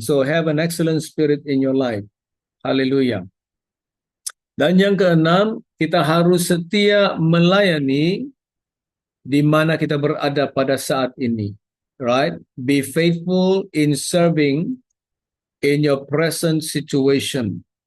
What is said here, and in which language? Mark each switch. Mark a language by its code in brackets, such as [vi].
[en] So have an excellent spirit in your life. Haleluya. [id] Dan yang keenam, kita harus setia melayani di mana kita berada pada saat ini. [en] Right? Be faithful in serving in your present situation.